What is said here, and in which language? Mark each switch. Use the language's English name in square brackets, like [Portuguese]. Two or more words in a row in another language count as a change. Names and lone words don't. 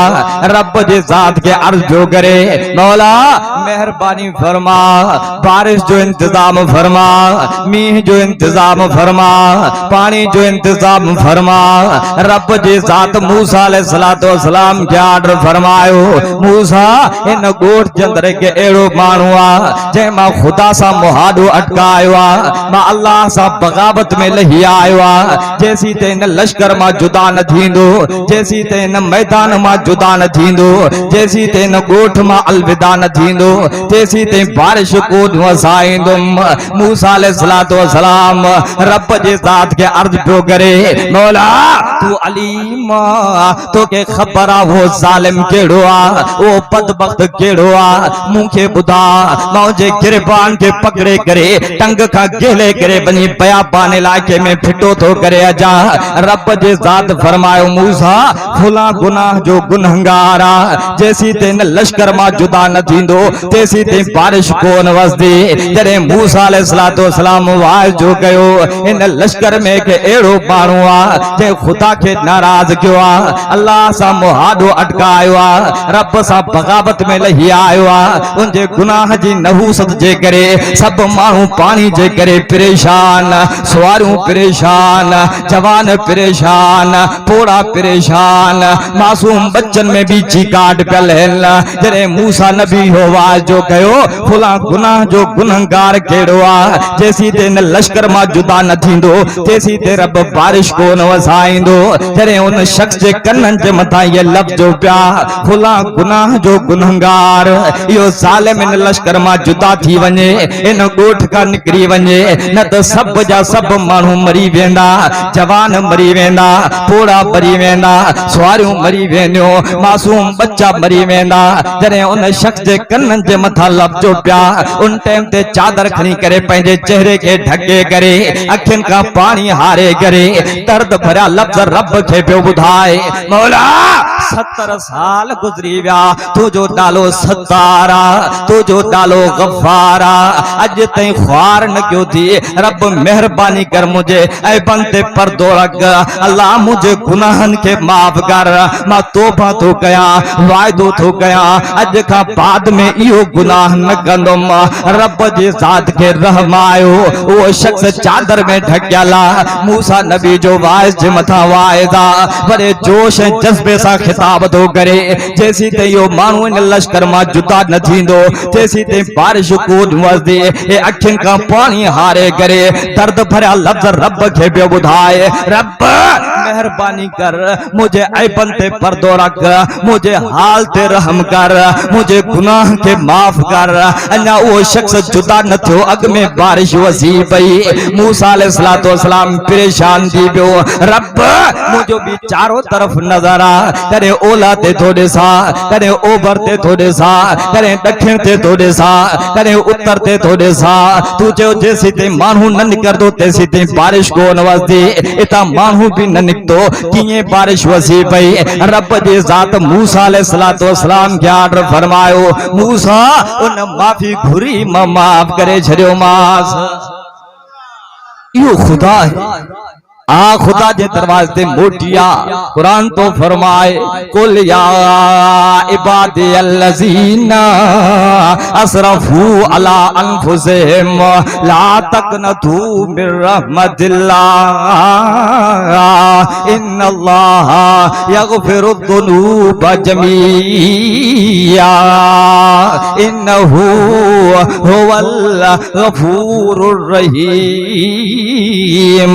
[Sindhi] रब जे जात के अर्ज जो करे मौला मेहरबानी फरमा बारिश जो इंतजाम फरमा मीह जो इंतजाम फरमा पानी जो इंतजाम फरमा रब जे जात मूसा [Arabic] عليه الصلاة السلام [Sindhi] के आर्डर फरमायो मूसा इन गोठ जे अंदर के एड़ो मानू आ जे मां खुदा सा मुहादो अटकायो आ मां अल्लाह सा बगावत में लही आयो आ जैसी ते इन लश्कर मां जुदा न थींदो जैसी ते इन मैदान मां जुदा न थींदो जैसी ते इन गोठ मां अलविदा न थींदो जैसी ते बारिश को वसाईंदुम मूसा [Arabic] عليه الصلاة السلام [Sindhi] रब जे जात के अर्ज पियो करे मौला तू अलीम तो के खबर आ वो जालिम केड़ो आ वो बदबख्त केड़ो आ मुखे बुधा मौजे गिरबान के पकड़े करे टंग का गेले करे बनी बयाबान इलाके में फिटो तो करे अजा रब जे जात फरमायो मूसा फुला गुनाह जो गुनहगार आ जैसी ते लश्कर मां जुदा न थींदो तैसी ते बारिश कोन वसदी जरे मूसा [Arabic] عليه الصلاة السلام [Sindhi] वाज जो कयो इन लश्कर में के एड़ो मानू आ जे खुदा के नाराज क्यों आ अल्लाह सा मुहादो अटकायो आ रब सा बगावत में लही आयो आ उनजे गुनाह जी नहूसत जे करे सब मानू पानी जे करे परेशान सवारियों परेशान जवान परेशान पोड़ा परेशान मासूम बच्चन में भी चिकाट पियल हल जरे मूसा नबी हो वाज जो कयो फुला गुनाह जो गुनहगार केड़ो आ जैसी ते न लश्कर मां जुदा न थींदो तैसी ते रब बारिश को न वसाईंदो जरे उन शख्स जे कन्नन जे मथा ये लफ्ज जो पिया फुला गुनाह जो गुनहगार यो जालिम इन लश्कर मां जुदा थी वने इन गोठ का निकरी वने न तो सब जा सब मानू मरी वेंदा जवान मरी वेंदा पोड़ा मरी वेंदा सवारियों मरी वेंदियो मासूम बच्चा मरी वेंदा जरे उन शख्स जे कन्नन जे मथा लफ्ज जो पिया उन टाइम ते चादर खणी करे पंहिंजे चेहरे के ढके करे अखिन का पानी हारे करे दर्द भरिया लफ्ज रब के पियो बुधाए मौला 70 साल गुजरी विया तुझो डालो सत्तारा तुझो डालो गफ्फारा अज तई ख्वार न क्यों थी रब मेहरबानी कर मुझे ऐ बंदे पर्दो रख अल्लाह मुझे गुनाहन के माफ कर मां तौबा तो कया वायदो तो कया अज का बाद में इहो गुनाह न कंदुम रब जे जात के रहमायो वो शख्स चादर में ढकियला मूसा नबी जो वाइस जे मथा वायदा बड़े जोश ऐं जज्बे सा खिताब तो करे जैसी ते यो मानू इन लश्कर मां जुदा न थींदो जैसी ते बारिश कूद वसदी ए अखिन का पानी हारे करे दर्द भरा लफ्ज रब के बे बुधाए रब मेहरबानी कर मुझे ऐबन ते पर्दो रख मुझे हाल ते रहम कर मुझे गुनाह के माफ कर अन्या वो शख्स जुदा न थियो अग में बारिश वसी पई मूसा [Arabic] عليه الصلاة والسلام [Sindhi] परेशान थी पियो रब मुझो भी चारों तरफ नजर आ करे ओला ते थोड़े सा करे ओभर ते थोड़े सा करे दक्षिण ते थोड़े सा करे उत्तर ते थोड़े सा तू जो जैसी ते मानू न निकरदो तैसी ते बारिश को नवसदी इता मानू भी न निकतो किए बारिश वसी पई रब जे जात मूसा [Arabic] عليه الصلاة والسلام [Sindhi] के आर्डर फरमायो मूसा उन माफी घुरी माफ करे छड़ियो मास यो खुदा है आ खुदा जे दरवाजे ते मोटिया कुरान तो फरमाए [Arabic] قل يا عبادي الذين أسرفوا على أنفسهم لا تقنطوا من رحمة الله إن الله يغفر الذنوب جميعا إنه هو الغفور الرحيم.